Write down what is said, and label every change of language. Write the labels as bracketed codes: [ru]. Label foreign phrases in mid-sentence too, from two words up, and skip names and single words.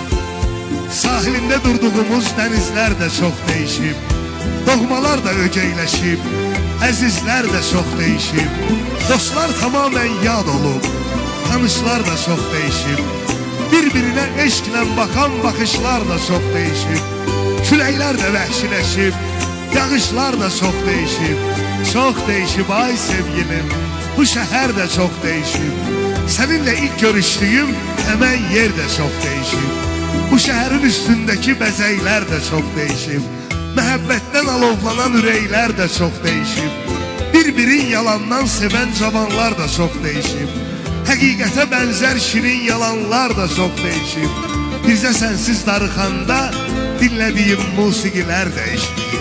[tr] Sahilinde durduğumuz denizler de çok değişip, doğmalar da ögeyleşip, [az] əzizlər də [tr] çox değişip, dostlar tamamen yad olup, tanışlar da çok değişip, birbirine eşklə bakan bakışlar da çok değişip, [az] küləklər də vəhşiləşib, [tr] yağışlar da çok değişip, çok değişip ay sevgilim, bu şehir de çok değişip. Seninle ilk görüştüğüm hemen yer de çok değişip, bu şehrin üstündeki bezeyler de çok değişip, [az] məhəbbətdən alovlanan ürəklər də çox değişib. Bir-birin yalandan sevən cavanlar da çox değişib. Həqiqətə bənzər şirin yalanlar da çox değişib. Bircə sənsiz darıxanda dinlədiyim musiqilər dəyişib.